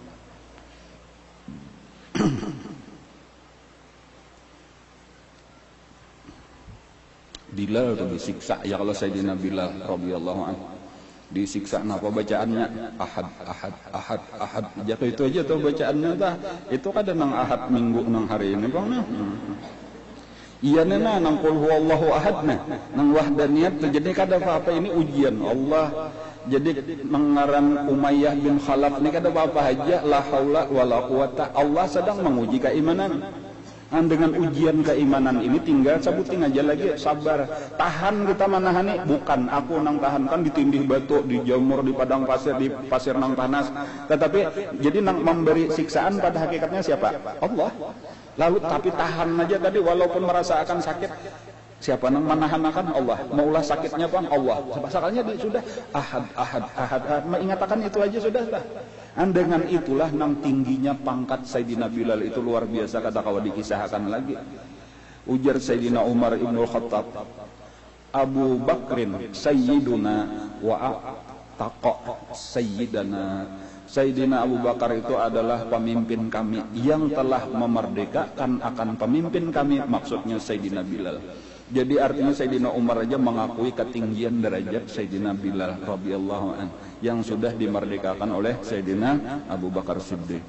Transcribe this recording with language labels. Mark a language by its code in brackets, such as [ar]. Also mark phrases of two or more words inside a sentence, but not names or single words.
[bjn] Bilal tuh disiksa ya, kalau Sayyidina Bilal [ar] رضي الله عنه [bjn] disiksa, napa bacaannya ahad jatuh itu aja tuh bacaannya tah. Itu kada nang ahad minggu nang hari ini bang iya nang [ar] قل هو الله أحد [bjn] nang wahdaniyat tuh. Jadi kada apa-apa, ini ujian Allah. Jadi mengaran Umayyah bin Khalaf ini kada apa-apa aja, [ar] لا حول ولا قوة, [bjn] Allah sedang menguji keimanan. Dengan ujian keimanan ini tinggal sebutin aja lagi, sabar, tahan. Kita manahani bukan aku nang tahan, kan ditindih batu, dijamur di padang pasir, di pasir nang panas. Tetapi jadi nang memberi siksaan pada hakikatnya siapa? Allah. Lalu tapi tahan aja tadi walaupun merasa akan sakit. Siapa nang menahan-nahan? Allah. Maulah sakitnya bang Allah. Sebasakannya sudah ahad. Mengatakan itu aja sudah. Dengan itulah nang tingginya pangkat Sayyidina Bilal itu luar biasa, kata kawan dikisahkan lagi. Ujar Sayyidina Umar ibnul Khattab, [ar] أبو بكر سيدنا وتقى سيدنا. [bjn] Sayyidina Abu Bakar itu adalah pemimpin kami yang telah memerdekakan akan pemimpin kami, maksudnya Sayyidina Bilal. Jadi artinya Sayyidina Umar aja mengakui ketinggian derajat Sayyidina Bilal [ar] رضي الله عنه [bjn] yang sudah dimerdekakan oleh Sayyidina Abu Bakar Siddiq.